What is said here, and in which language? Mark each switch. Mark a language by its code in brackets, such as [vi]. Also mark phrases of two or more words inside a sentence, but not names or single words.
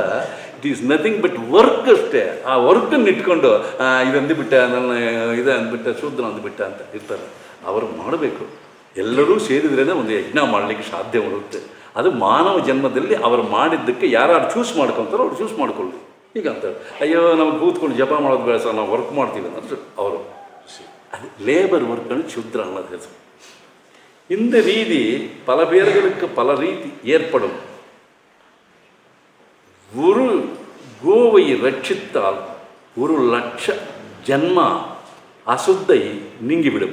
[kn] ಅದಕ್ಕೋಸ್ಕರ [en] it is nothing but work [kn] ಅಷ್ಟೇ. ಆ ವರ್ಕನ್ನು ಇಟ್ಕೊಂಡು ಇದು ಅಂದುಬಿಟ್ಟ, ನನ್ನ ಇದು ಅಂದ್ಬಿಟ್ಟ, ಶೂದ್ರ ಅಂದುಬಿಟ್ಟ ಅಂತ ಇರ್ತಾರೆ. ಅವರು ಮಾಡಬೇಕು. ಎಲ್ಲರೂ ಸೇರಿದ್ರೇ ಒಂದು ಯಜ್ಞ ಮಾಡಲಿಕ್ಕೆ ಸಾಧ್ಯ ಬರುತ್ತೆ. ಅದು ಮಾನವ ಜನ್ಮದಲ್ಲಿ ಅವರು ಮಾಡಿದ್ದಕ್ಕೆ ಯಾರು ಚೂಸ್ ಮಾಡ್ಕೊತಾರೋ ಅವ್ರು ಚೂಸ್ ಮಾಡ್ಕೊಳ್ಳಿ. ಈಗ ಅಂತಾರೆ, ಅಯ್ಯೋ ನಮ್ಗೆ ಕೂತ್ಕೊಂಡು ಜಪ ಮಾಡೋದು ಬೇಡ ಸರ್, ನಾವು ವರ್ಕ್ ಮಾಡ್ತೀವಿ ಅನ್ನೋದು ಅವರು. [ta] அது [en] labour work [ta] சுத்ரான்னு ಹೆಸರು. இந்த ரீதி பல பேர்களுக்கு பல ரீதி ஏற்படும். ஒரு கோவை ரட்சித்தால் 1,00,000 ஜன்ம அசுத்தை நீங்கிவிடும்.